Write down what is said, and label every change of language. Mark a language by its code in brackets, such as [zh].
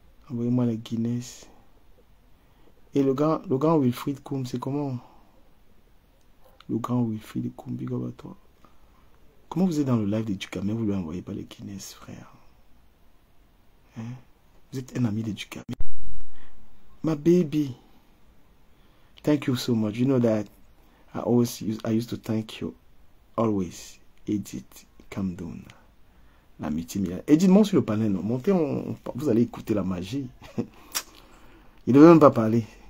[fr] Envoyez-moi les Guinness. Et le grand Wilfried Koum, c'est comment? Le grand Wilfried Koum, big up à toi. Comment vous êtes dans le live de Ducamé, vous lui envoyez pas les Guinness, frère? Hein? Vous êtes un ami de Ducamé. [en] My baby. Thank you so much. You know that I used to thank you always. [fr] Edith, [en] calm down. [fr] L'amitié. Edith, monte sur le panel. Non? Montez, vous allez écouter la magie. Il ne veut même pas parler.